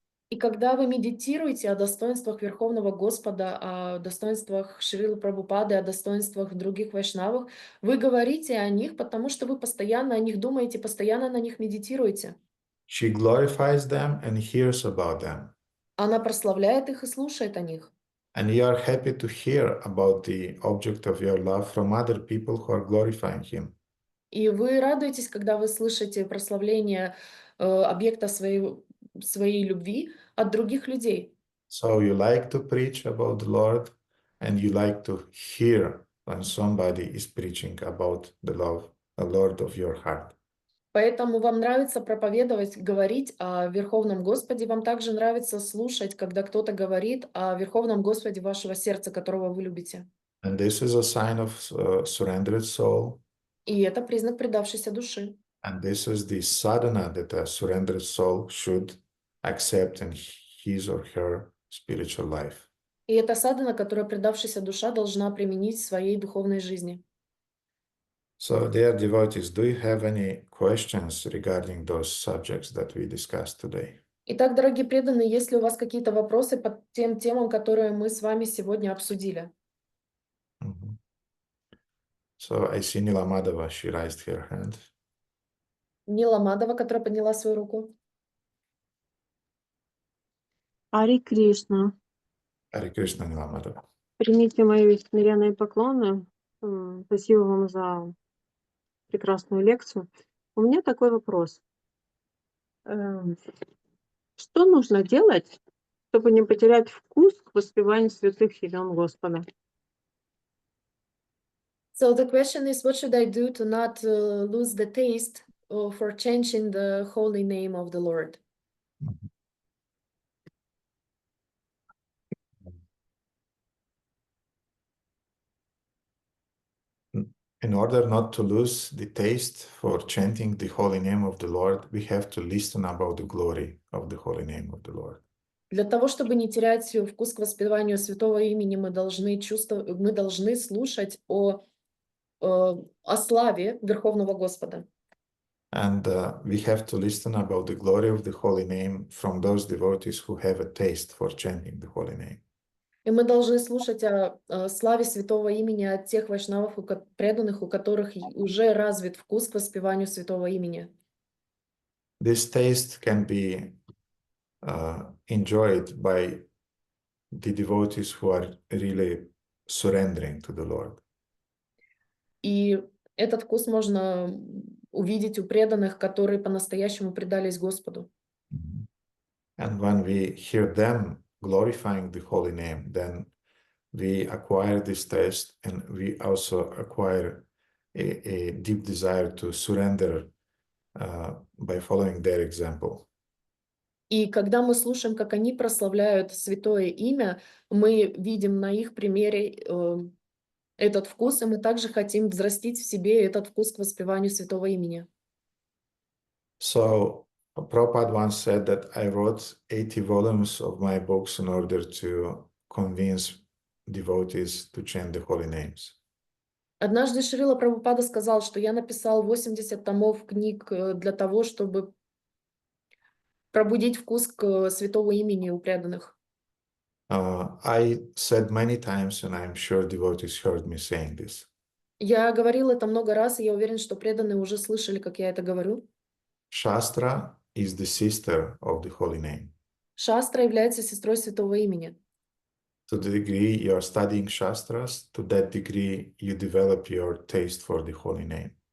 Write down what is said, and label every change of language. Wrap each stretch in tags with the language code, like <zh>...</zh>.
<ru>И когда вы медитируете о достоинствах Верховного Господа, о достоинствах Шрилы Прабхупады, о достоинствах других вайшнавов, вы говорите о них, потому что вы постоянно о них думаете, постоянно на них медитируете.</ru> <en>She glorifies them and hears about them.</en> <ru>Она прославляет их и слушает о них.</ru> <en>And you are happy to hear about the object of your love from other people who are glorifying him.</en> <ru>И вы радуетесь, когда вы слышите прославление объекта своей любви от других людей.</ru> <en>So you like to preach about the Lord and you like to hear when somebody is preaching about the Lord of your heart.</en> <ru>Поэтому вам нравится проповедовать, говорить о Верховном Господе, вам также нравится слушать, когда кто-то говорит о Верховном Господе вашего сердца, которого вы любите.</ru> <en>And this is a sign of surrendered soul.</en> <ru>И это признак предавшейся души.</ru> <en>And this is the sadhana that a surrendered soul should accept in his or her spiritual life.</en> <ru>И это садхана, которую предавшаяся душа должна применить в своей духовной жизни.</ru> <en>So, dear devotees, do you have any questions regarding those subjects that we discussed today?</en> <ru>Итак, дорогие преданные, есть ли у вас какие-то вопросы по тем темам, которые мы с вами сегодня обсудили? Mhm.</ru> <en>So, I see Nila Madhava, she raised her hand.</en> <ru>Нила Мадова, которая подняла свою руку. Ари Кришна,</ru> <en>Hare Krishna, Nila Madhava.</en> <ru>примите мои смиренные поклоны. Спасибо вам за прекрасную лекцию. У меня такой вопрос. Что нужно делать, чтобы не потерять вкус к воспеванию святых имен Господа?</ru> <en>So the question is, what should I do to not lose the taste for changing the holy name of the Lord? In order not to lose the taste for chanting the holy name of the Lord, we have to listen about the glory of the holy name of the Lord.</en> <ru>Для того, чтобы не терять вкус к воспеванию святого имени, мы должны слушать о славе Верховного Господа.</ru> <en>And we have to listen about the glory of the holy name from those devotees who have a taste for chanting the holy name.</en> <ru>И мы должны слушать о славе святого имени от тех вайшнавов, преданных, у которых уже развит вкус к воспеванию святого имени.</ru> <en>This taste can be enjoyed by the devotees who are really surrendering to the Lord.</en> <ru>И этот вкус можно увидеть у преданных, которые по-настоящему предались Господу.</ru> <en>And when we hear them glorifying the holy name, then we acquire this taste, and we also acquire a deep desire to surrender by following their example.</en> <ru>И когда мы слушаем, как они прославляют святое имя, мы видим на их примере этот вкус, и мы также хотим взрастить в себе этот вкус к воспеванию святого имени.</ru> <en>So Prabhupada once said that I wrote 80 volumes of my books in order to convince devotees to chant the holy names.</en> <ru>Однажды Шрила Прабхупада сказал, что я написал 80 томов книг для того, чтобы пробудить вкус к святому имени у преданных.</ru> <en>I said many times, and I'm sure devotees heard me saying this.</en> <ru>Я говорил это много раз, и я уверен, что преданные уже слышали, как я это говорю.</ru> <en>Shastra is the sister of the holy name.</en> <ru>Шастра является сестрой святого имени.</ru> <en>To the degree you are studying Shastras, to that degree you develop your taste for the holy name.</en>